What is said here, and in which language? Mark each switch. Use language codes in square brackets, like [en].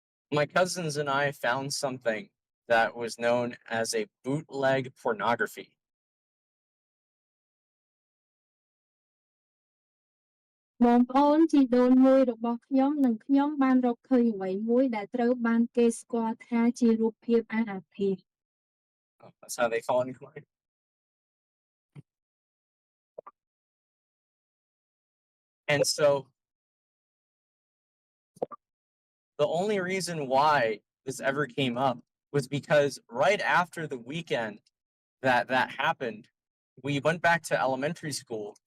[en] My cousins and I found something that was known as a bootleg pornography. [km] បងប្អូនជីដូនមួយរបស់ខ្ញុំនិងខ្ញុំបានរកឃើញអ្វីមួយដែលត្រូវបានគេស្គាល់ថាជារូបភាពអាអាភាស [en] That's how they call it in Khmer. And so the only reason why this ever came up was because right after the weekend that happened, we went back to elementary school.